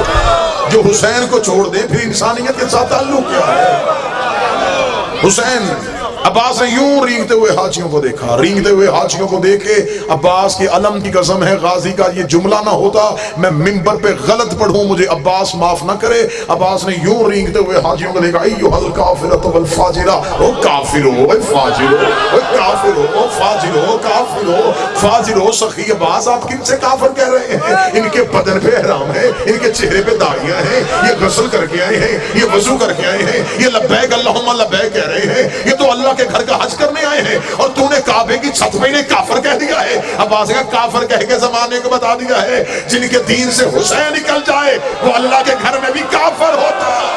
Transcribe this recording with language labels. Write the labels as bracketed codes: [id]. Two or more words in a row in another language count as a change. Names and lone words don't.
[ur] جو حسین کو چھوڑ دے پھر انسانیت کے ساتھ تعلق کیا ہے. حسین عباس نے یوں رینگتے ہوئے حاجیوں کو دیکھا. رینگتے ہوئے حاجیوں کو دیکھے عباس کی علم کی قسم ہے غازی کا یہ جملہ نہ ہوتا میں منبر پہ غلط پڑھوں, مجھے عباس معاف نہ کرے. عباس نے یوں رینگتے ہوئے حاجیوں کو دیکھا [ar] ایھا الکافرۃ والفاجرہ. [ur] او کافرو, او فاجرو, او کافرو, او فاجرو, کافرو, فاجرو. سخی عباس آپ کن سے کافر کہہ رہے ہیں؟ ان کے بدن پہ احرام ہے, ان کے چہرے پہ داڑیاں ہیں, یہ غسل کر کے آئے ہیں, یہ وضو کر کے آئے ہیں, یہ [ar] لبیک اللہم لبیک [ur] کہہ رہے ہیں, یہ تو اللہ کے گھر کا حج کرنے آئے ہیں, اور تو نے کعبے کی چھت پہ انہیں کافر کہہ دیا ہے. عباس کا کافر کہہ کے زمانے کو بتا دیا ہے جن کے دین سے حسین نکل جائے وہ اللہ کے گھر میں بھی کافر ہوتا.